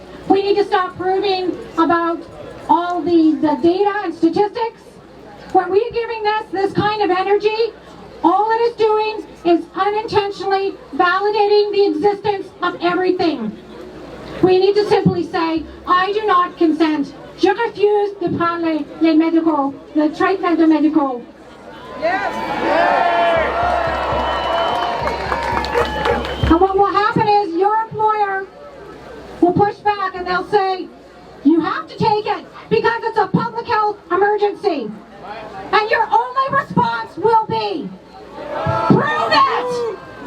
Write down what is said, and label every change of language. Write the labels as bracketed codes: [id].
[en] We need to stop proving about all the data and statistics. When we're giving this kind of energy, all it is doing is unintentionally validating the existence of everything. We need to simply say, I do not consent. [fr] Je refuse de prendre les médicaux, le traitement de médicaux. [en] And what will happen is your employer will push back and they'll say, you have to take it because it's a public health emergency. And your only response will be, prove it!